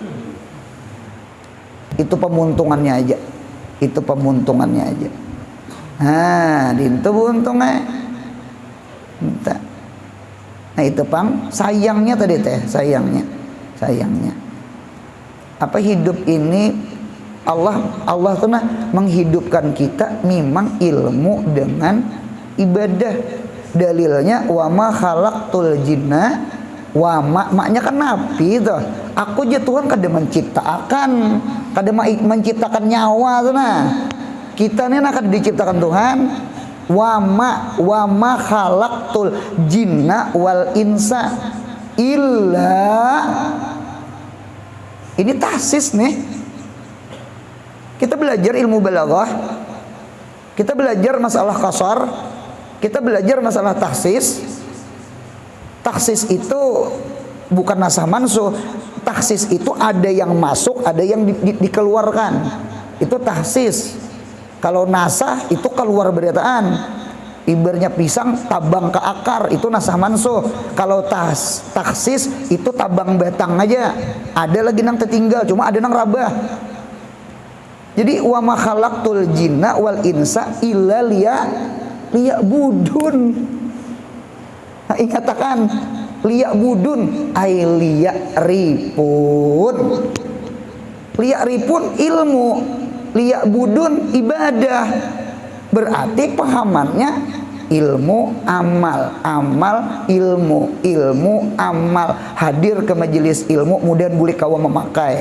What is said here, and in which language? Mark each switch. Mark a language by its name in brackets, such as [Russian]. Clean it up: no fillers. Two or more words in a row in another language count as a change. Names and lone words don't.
[Banjar] Itu pemuntungannya aja. Nah, dintu buntungnya. Nah itu pang sayangnya tadi teh, sayangnya. Apa hidup ini Allah tuh menghidupkan kita memang ilmu dengan ibadah. Dalilnya [Arabic] وما خلقت الجن [Banjar] wa maknya kan nabi tuh. Aku aja Tuhan kada menciptakan nyawa tuh nah. Kita ini akan diciptakan Tuhan. [Arabic] وما خلقت الجن والإنس إلا. [Banjar] Ini tahsis nih. Kita belajar ilmu balaghah. Kita belajar masalah qasar. Kita belajar masalah tahsis. Tahsis itu bukan [Arabic] ناسخ منسوخ. [Banjar] Tahsis itu ada yang masuk, ada yang dikeluarkan. Itu tahsis. Kalau nasah itu keluar beritaan. Ibarnya pisang tabang ke akar, itu [Arabic] ناسخ منسوخ. [Banjar] Kalau taksis itu tabang batang aja. Ada lagi nang tertinggal, cuma ada nang rabah. [Arabic] Jadi وما خلقت الجن والإنس إلا ليعبدون. [Banjar] Nah, ingatakan [Arabic] ليعبدون أي ليعرفون. [Banjar] Liya'rifun ilmu, liya'budun ibadah. Berarti pahamannya ilmu amal ilmu amal, hadir ke majelis ilmu kemudian boleh kawa memakai.